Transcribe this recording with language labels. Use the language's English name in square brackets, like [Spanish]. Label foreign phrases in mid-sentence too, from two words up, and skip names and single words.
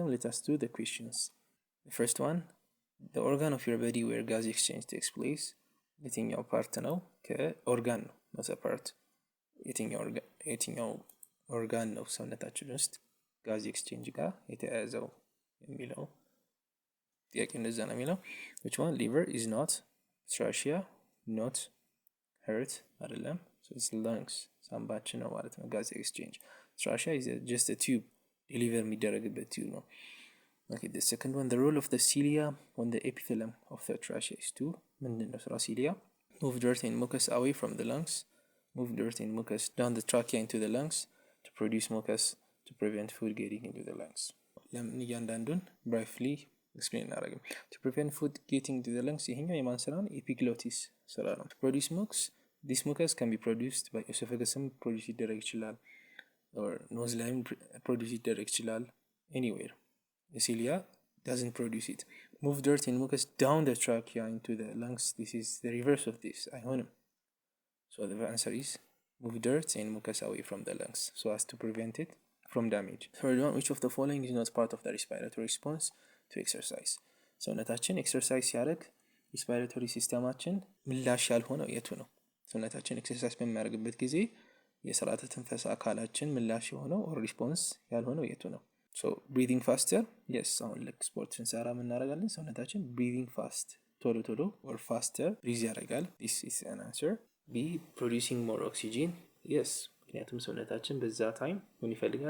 [English] let us do the questions. the first one, the organ of your body where gas exchange takes place. [Amharic] የትኛው ፓርት ነው? ከኦርጋን ነው መሰ ፓርት የትኛው ኦርጋን ነው ሰውነታችን ውስጥ [English] gas exchange [Amharic] ጋር የተያያዘው የሚለው ጥያቄ እንደዛ ነው የሚለው። [English] which one? liver is not, trachea not, heart አይደለም። so it's lungs [Amharic] ሳምባችን ነው ማለት ነው [English] gas exchange። trachea is just a tube deliver [Amharic] የሚደረግበት ቲዩብ ነው። [English] okay, the second one, the role of the cilia on the epithelium of the trachea is to [Amharic] ምንድነው ስራ [English] cilia? move dirt and mucus away from the lungs, move dirt and mucus down the trachea into the lungs to produce mucus to prevent food getting into the lungs. [Amharic] ለምን እያንዳንዱን [English] briefly explain እናደርግም። to prevent food getting into the lungs [Amharic] ይሄኛው የማን ስራ ነው? [English] epiglottis [Amharic] ስራ ነው። [English] to produce mucus, this mucus can be produced by esophagus produce [Amharic] ይደረግ ይችላል [English] or nose ላይም produce [Amharic] ይደረግ ይችላል [English] anywhere. the cilia doesn't produce it. move dirt and mucus down the trachea into the lungs, this is the reverse of this አይሆንም። so the answer is move dirt and mucus away from the lungs so as to prevent it from damage. Third one, which of the following is not part of the respiratory response to exercise? [Amharic] ሰውነታችን ኤክሰርሳይዝ ሲያደርግ [English] respiratory system [Amharic] ምላሽ ያልሆነው የቱ ነው? ሰውነታችን ኤክሰርሳይዝ በሚያደርግበት ጊዜ የስርዓተ ትንፈሳ አካላችን ምላሽ የሆነው [English] or response [Amharic] ያልሆነው የቱ ነው? [English] so breathing faster yes [Amharic] አሁን ልክ ስፖርት ስንሰራ የምናደርጋለን ሰውነታችን [English] breathing fast [Amharic] ቶሎ ቶሎ [English] or faster breathe [Amharic] ያደርጋል። [English] this is an answer። B producing more oxygen yes [Amharic] ምክንያቱም ሰውነታችን በዛ ታይም ምን ይፈልጋል?